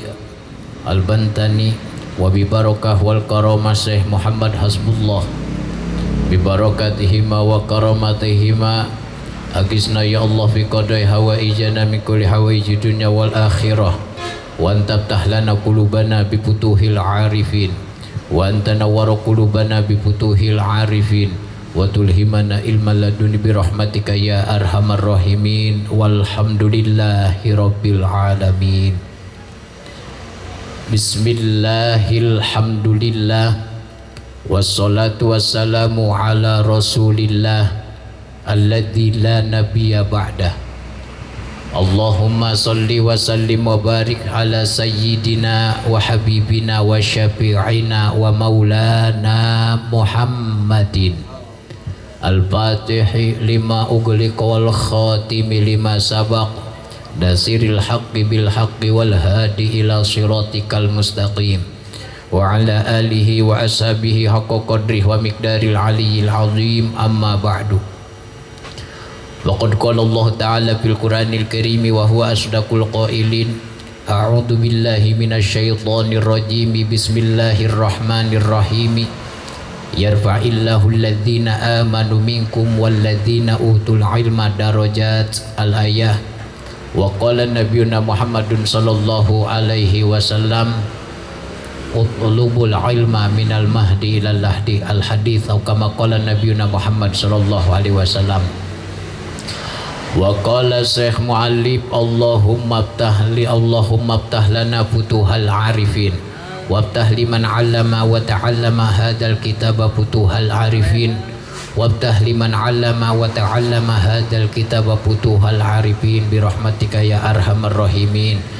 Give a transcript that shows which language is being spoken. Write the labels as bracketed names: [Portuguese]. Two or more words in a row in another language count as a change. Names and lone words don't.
[Arabic] البنتني وببركة والكرامة شيخ محمد حسب الله ببركتهما وكرامتهما أغثنا يا الله في قضاء حوائجنا من كل حوائج الدنيا والآخرة وأنت فتحت لنا قلوبنا بفتوح العارفين وأنت نورت قلوبنا بفتوح العارفين وتلهمنا علما لدنيا برحمتك يا أرحم الراحمين والحمد لله رب العالمين. بسم الله الحمد لله والصلاة والسلام على رسول الله الذي لا نبي بعده. اللهم صل وسلم وبارك على سيدنا وحبيبنا وشفيعنا ومولانا محمد الفاتح لما أغلق والخاتم لما سبق ناصر الحق بالحق والهادي إلى صراطك المستقيم وعلى آله وأصحابه حق قدره ومقدار العلي العظيم أما بعد. وقد قال الله تعالى في القرآن الكريم وهو أصدق القائلين. أعوذ بالله من الشيطان الرجيم. بسم الله الرحمن الرحيم. يرفع الله الذين آمنوا منكم والذين أوتوا العلم درجات. الآية. وقال نبينا محمد صلى الله عليه وسلم اطلبوا العلم من المهد إلى اللحد. Al-hadits atau كما قال نبينا محمد صلى الله عليه وسلم. وقال شيخ المؤلف اللهم افتح لنا فتوح العارفين وافتح لمن علم وتعلم هذا الكتاب فتوح العارفين وافتح لمن علم وتعلم هذا الكتاب فتوح العارفين برحمتك يا أرحم الراحمين.